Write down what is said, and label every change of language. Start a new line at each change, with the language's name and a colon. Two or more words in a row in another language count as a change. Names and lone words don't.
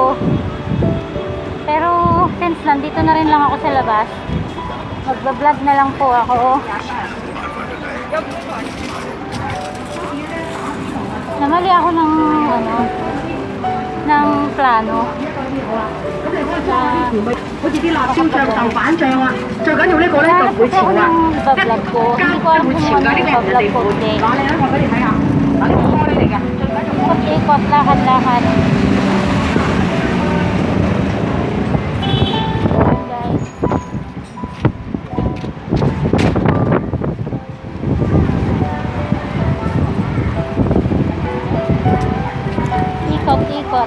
Filipino: Pero since nandito na rin lang ako sa labas, magba-vlog na lang po ako. Namali ako ng plano.
Cantonese: 好似啲辣椒醬豆瓣醬啊，最緊要呢個咧就唔會潮啊，一會潮㗎，呢個人哋會攞你一個俾你睇下，嗱呢個玻璃嚟㗎，最緊要玻璃。
Filipino: Ikot, lakad-lakad. Guys. Ikot.